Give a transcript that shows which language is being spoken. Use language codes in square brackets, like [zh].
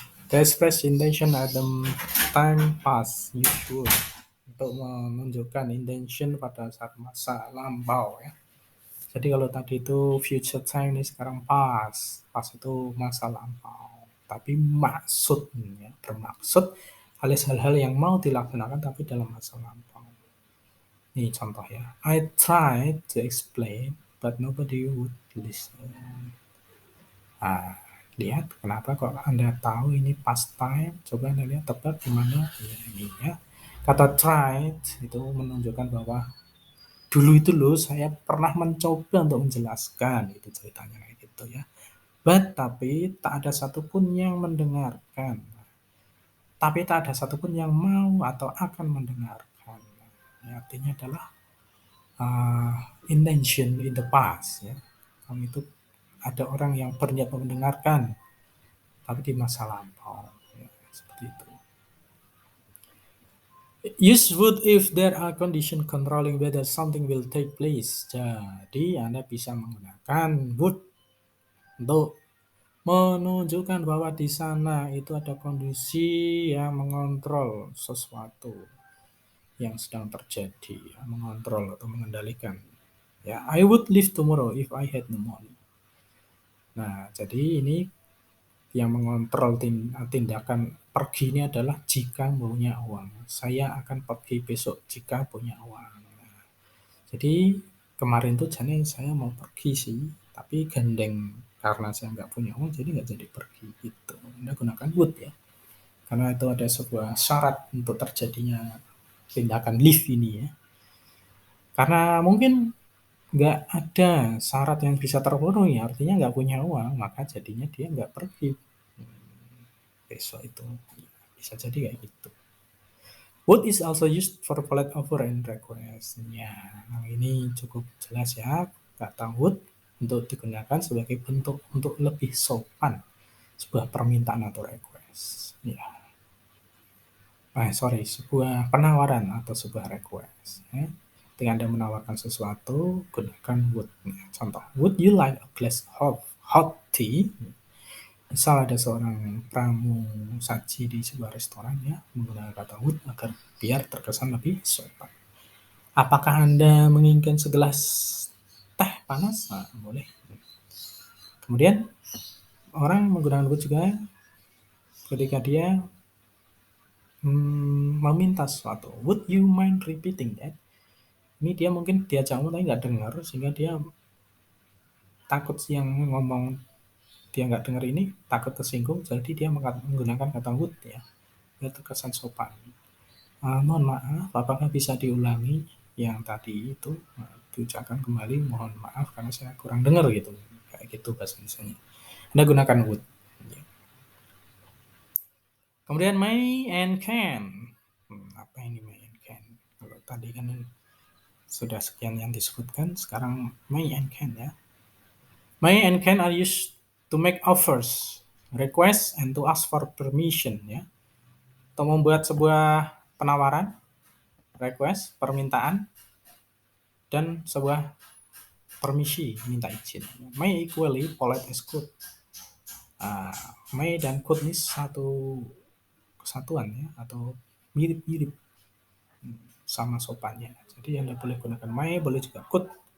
[en] To express intention at the time past, you should. [id] Untuk menunjukkan intention pada saat masa lampau ya. Jadi kalau tadi itu future time, ini sekarang past. Past itu masa lampau. Tapi maksudnya, bermaksud alias hal-hal yang mau dilaksanakan tapi dalam masa lampau. Ini contoh ya. [en] I tried to explain, but nobody would listen. [id] Nah, lihat kenapa kok Anda tahu ini past time? Coba Anda lihat tebak di mana ya, ini ya. Kata tried itu menunjukkan bahwa dulu itu loh saya pernah mencoba untuk menjelaskan, itu ceritanya kayak gitu ya. Tapi tak ada satupun yang mendengarkan. Tapi tak ada satupun yang mau atau akan mendengarkan. Ya, artinya adalah [en] intention in the past [id] ya. Kamu itu ada orang yang berniat mendengarkan, tapi di masa lampau. Ya, seperti itu. [en] Use would if there are conditions controlling whether something will take place. [id] Jadi Anda bisa menggunakan would untuk menunjukkan bahwa di sana itu ada kondisi yang mengontrol sesuatu yang sedang terjadi, ya, mengontrol atau mengendalikan. [en] Ya, I would leave tomorrow if I had no money. [id] Nah, jadi ini yang mengontrol tindakan pergi ini adalah jika punya uang. Saya akan pergi besok jika punya uang. Nah, jadi kemarin tuh jadi saya mau pergi sih, tapi gandeng karena saya nggak punya uang, jadi nggak jadi pergi gitu. Anda gunakan would ya, karena itu ada sebuah syarat untuk terjadinya tindakan leave ini ya. Karena mungkin nggak ada syarat yang bisa terpenuhi, artinya nggak punya uang, maka jadinya dia nggak pergi besok itu. Bisa jadi kayak gitu. [en] Would is also used for polite offer and request. [id] Ya, nah ini cukup jelas ya. Kata would untuk digunakan sebagai bentuk untuk lebih sopan sebuah permintaan atau request. Ya. Sebuah penawaran atau sebuah request. Ya. Ketika Anda menawarkan sesuatu, gunakan would. Ya, contoh, [en] would you like a glass of hot tea? [id] Misal ada seorang pramu saji di sebuah restoran ya, menggunakan kata would agar biar terkesan lebih sopan. Apakah Anda menginginkan segelas teh panas? Nah, boleh. Kemudian orang menggunakan would juga ketika dia meminta sesuatu. [en] Would you mind repeating that? [id] Ini dia mungkin diajak ngomong tapi nggak dengar, sehingga dia takut yang ngomong dia nggak dengar ini, takut tersinggung, jadi dia menggunakan kata would ya, biar terkesan sopan. Mohon maaf, apakah bisa diulangi yang tadi itu, diucapkan kembali, mohon maaf karena saya kurang dengar gitu, kayak gitu bahasa Indonesianya. Anda gunakan would. Ya. Kemudian may and can. Apa ini may and can? Kalau tadi kan sudah sekian yang disebutkan, sekarang may and can ya. [en] May and can are used to make offers, request, and to ask for permission ya. [id] Untuk membuat sebuah penawaran, request, permintaan, dan sebuah permisi, minta izin. [en] May equally polite as could. [id] May dan could ini satu kesatuan ya, atau mirip-mirip sama sopannya. Jadi Anda boleh gunakan may, boleh juga could.